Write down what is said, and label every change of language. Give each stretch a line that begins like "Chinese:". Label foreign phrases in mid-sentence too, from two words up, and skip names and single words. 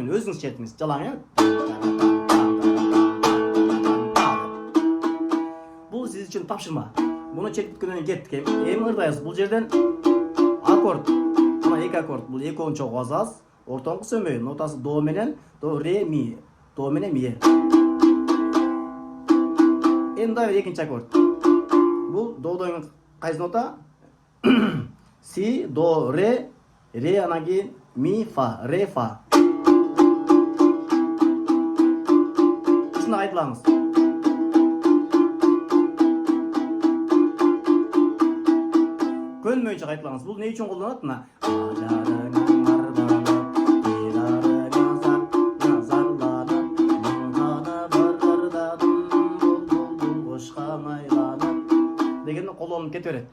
Kyrgyz: Өзүңүз чертиңиз. Жалаң, Бул сиз үчүн тапшырма. Муну чертиткөндөн кийин кеттик. Эми ырдайбыз. Бул жерден аккорд. Мына эки аккорд. Бул экөөнү чогуу басабыз. Ортоңку сөнбөй. Нотасы до менен до, ре, ми. До менен ми. Эми дагы экинчи аккорд. Бул додон кайсы нота? Си, до, ре, анан кийин ми, фа, ре, фа. Ушуну айтылаңыз. Көнмөйүнчө айтылаңыз. Бул эмне үчүн колдонулат мына? Ажарың арбалап, дидарың азарланып, муңганы кете берет.